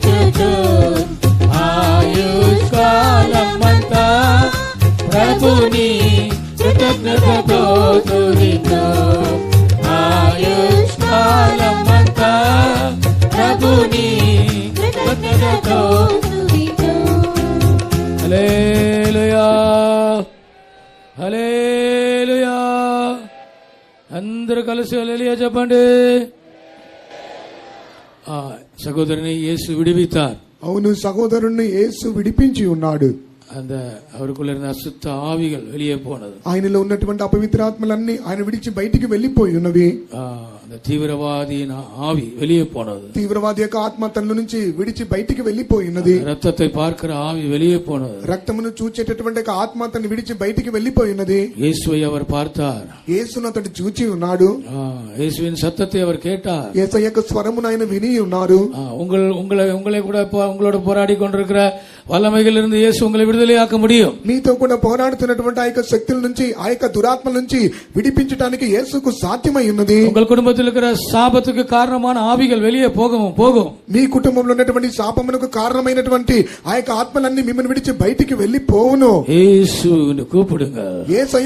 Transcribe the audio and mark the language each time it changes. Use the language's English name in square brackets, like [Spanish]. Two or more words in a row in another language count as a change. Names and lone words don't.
[Telugu] స్తుతించు ఆయుష్కాలమంతా ప్రభుని కృతజ్ఞతతో స్తుతించు ఆయుష్కాలమంతా ప్రభుని కృతజ్ఞతతో హల్లెలూయా హల్లెలూయా. అందరూ కలిసి హల్లెలూయా చెప్పండి. [Tamil] சகோதரனை இயேசு விடுவித்தார். [Telugu] అవును, సహోదరుణ్ణి యేసు విడిపించి ఉన్నాడు. [Tamil] அந்த அவருக்குள்ள இருந்த அசுத்த ஆவிகள் வெளியே போனது. [Telugu] ఆయనలో ఉన్నటువంటి అపవిత్రాత్మలన్నీ ఆయన విడిచి బయటికి వెళ్లిపోయి ఉన్నవి. [Tamil] அந்த தீவிரவாதியின் ஆவி வெளியே போனது. [Telugu] తీవ్రవాది యొక్క ఆత్మ తనలో నుంచి విడిచి బయటికి వెళ్లిపోయి ఉన్నది. [Tamil] ரத்தத்தை பார்க்கிற ஆவி வெளியே போனது. [Telugu] రక్తమును చూచేటటువంటి ఒక ఆత్మ తను విడిచి బయటికి వెళ్లిపోయి ఉన్నది. [Tamil] இயேசுவை அவர் பார்த்தார். [Telugu] యేసును అతడు చూచి ఉన్నాడు. [Tamil] இயேசுவின் சத்தத்தை அவர் கேட்டார். [Telugu] యేసయ్య యొక్క స్వరమును ఆయన విని ఉన్నారు. [Tamil] உங்களை கூட உங்களோட போராடி கொண்டிருக்கிற வல்லமைகள் இருந்து இயேசு உங்களை விடுதலையாக்க முடியும். [Telugu] మీతో కూడా పోరాడుతున్నటువంటి ఆ యొక్క శక్తుల నుంచి, ఆ యొక్క దురాత్మల నుంచి విడిపించడానికి యేసుకు సాధ్యమై ఉన్నది. [Tamil] உங்கள் குடும்பத்தில் இருக்கிற சாபத்துக்கு காரணமான ஆவிகள் வெளியே போகும். [Telugu] మీ కుటుంబంలో ఉన్నటువంటి శాపమునకు కారణమైనటువంటి ఆ యొక్క ఆత్మలన్నీ మిమ్మల్ని విడిచి బయటికి వెళ్లిపోవును. [Tamil] యేసుని கூப்பிடுங்க. [Telugu] యేసయ్య